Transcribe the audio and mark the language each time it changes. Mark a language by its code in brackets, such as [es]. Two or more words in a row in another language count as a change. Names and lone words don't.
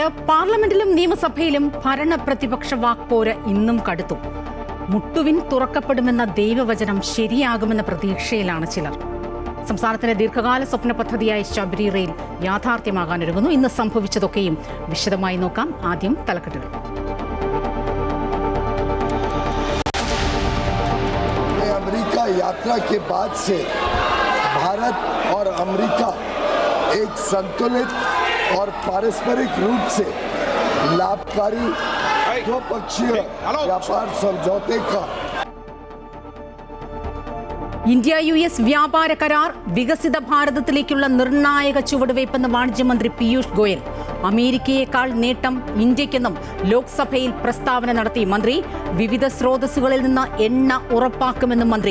[ml] പാർലമെന്റിലും നിയമസഭയിലും ഭരണ പ്രതിപക്ഷ വാക്പോര് ഇന്നും കടുത്തു. മുട്ടുവിൻ തുറക്കപ്പെടുമെന്ന ദൈവവചനം ശരിയാകുമെന്ന പ്രതീക്ഷയിലാണ് ചിലർ. സംസ്ഥാനത്തിന്റെ ദീർഘകാല സ്വപ്ന പദ്ധതിയായ ശബരി റെയിൽ യാഥാർത്ഥ്യമാകാനൊരുങ്ങുന്നു. ഇന്ന് സംഭവിച്ചതൊക്കെയും വിശദമായി നോക്കാം. ആദ്യം തലക്കെട്ടുകൾ. [hi] अमेरिका यात्रा के बाद से भारत और अमेरिका एक संतुलित और पारस्परिक रूप से लाभकारी द्विपक्षीय व्यापार समझौते का [ml] ഇന്ത്യ US വ്യാപാര കരാർ വികസിത ഭാരതത്തിലേക്കുള്ള നിർണായക ചുവടുവയ്പ്പെന്ന് വാണിജ്യമന്ത്രി പീയൂഷ് ഗോയൽ. അമേരിക്കയേക്കാൾ നേട്ടം ഇന്ത്യക്കെന്നും ലോക്സഭയിൽ പ്രസ്താവന നടത്തി മന്ത്രി. വിവിധ സ്രോതസ്സുകളിൽ നിന്ന് എണ്ണ ഉറപ്പാക്കുമെന്നും മന്ത്രി.